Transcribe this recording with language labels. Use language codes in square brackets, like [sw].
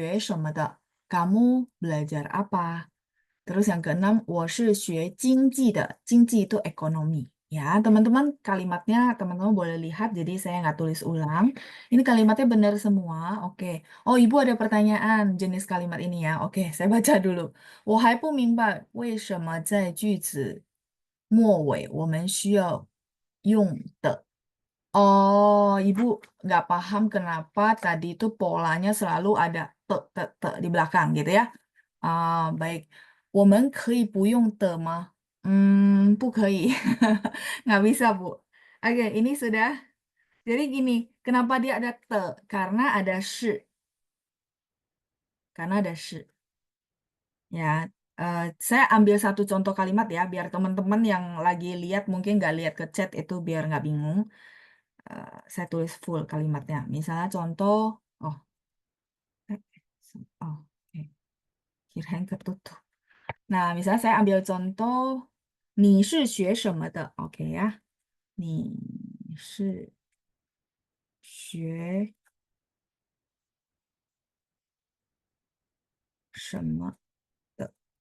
[zh] 再来是你是学什么的？ [id] Kamu belajar apa? Terus yang keenam, [zh] 我是学经济的，经济 [id] itu ekonomi Ya, teman-teman kalimatnya teman-teman boleh lihat, jadi saya nggak tulis ulang. Ini kalimatnya benar semua, oke. Oh, Ibu ada pertanyaan jenis kalimat ini ya. Oke, saya baca dulu. [zh] 我还不明白为什么在句子末尾我们需要用的 [id] Oh, Ibu nggak paham kenapa tadi itu polanya selalu ada te di belakang gitu ya. Baik. [zh] 我们可以不用的吗？不可以。 [id] Nggak bisa, Bu. Oke, ini sudah. Jadi gini, kenapa dia ada te? Karena ada shi. Karena ada shi. Ya, saya ambil satu contoh kalimat ya, biar teman-teman yang lagi lihat mungkin nggak lihat ke chat itu biar nggak bingung. Saya tulis full kalimatnya. Misalnya contoh, oh, eh, oh, oke, kirain ketutup. Nah, misalnya saya ambil contoh, [zh] 你是学什么的? [id] Oke ya, [zh] 你是学什么的?